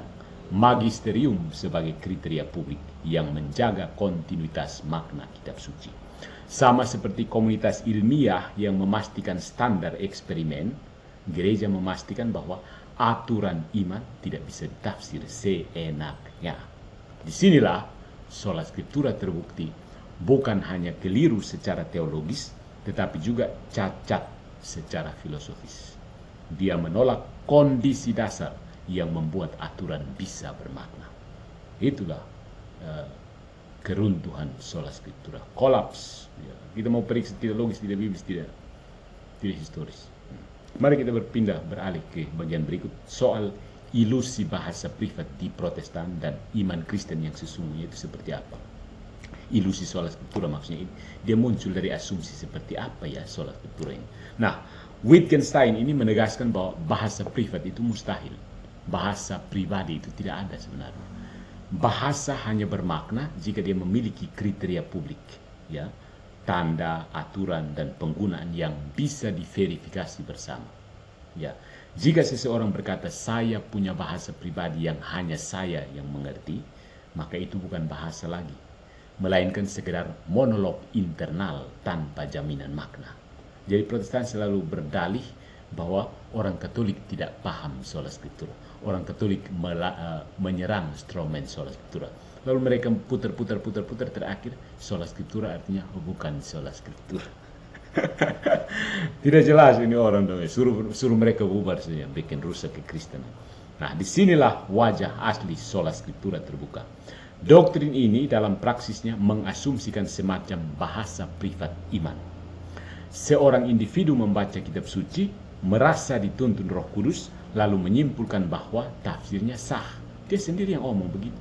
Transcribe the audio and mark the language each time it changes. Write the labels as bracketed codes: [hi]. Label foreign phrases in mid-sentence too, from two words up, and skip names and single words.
[id] Magisterium sebagai kriteria publik yang menjaga kontinuitas makna kitab suci. Sama seperti komunitas ilmiah yang memastikan standar eksperimen, gereja memastikan bahwa aturan iman tidak bisa ditafsir seenaknya. Disinilah [la] sola scriptura [id] terbukti bukan hanya keliru secara teologis, tetapi juga cacat secara filosofis. Dia menolak kondisi dasar yang membuat aturan bisa bermakna. Itulah keruntuhan [la] sola scriptura, [id] kolaps. Ya, kita mau periksa tidak logis, tidak biblis, tidak historis. Mari kita beralih ke bagian berikut soal ilusi bahasa privat di Protestan dan iman Kristen yang sesungguhnya itu seperti apa. Ilusi [la] sola scriptura [id] maksudnya ini, dia muncul dari asumsi seperti apa ya [la] sola scriptura [id] ini. Nah, Wittgenstein ini menegaskan bahwa bahasa privat itu mustahil. Bahasa pribadi itu tidak ada sebenarnya. Bahasa hanya bermakna jika dia memiliki kriteria publik, ya, tanda, aturan, dan penggunaan yang bisa diverifikasi bersama. Ya, jika seseorang berkata saya punya bahasa pribadi yang hanya saya yang mengerti, maka itu bukan bahasa lagi, melainkan sekedar monolog internal tanpa jaminan makna. Jadi Protestan selalu berdalih bahwa orang Katolik tidak paham [la] sola scriptura. [id] Orang Katolik menyerang strawman [la] sola scriptura. [id] Lalu mereka putar terakhir [la] sola scriptura [id] artinya bukan [la] sola scriptura. [id] Tidak jelas ini orang dong. Suruh mereka bubar saja, bikin rusak kekristenan. Nah, disinilah wajah asli [la] sola scriptura [id] terbuka. Doktrin ini dalam praksisnya mengasumsikan semacam bahasa privat iman. Seorang individu membaca kitab suci, merasa dituntun Roh Kudus, lalu menyimpulkan bahwa tafsirnya sah. Dia sendiri yang ngomong begitu.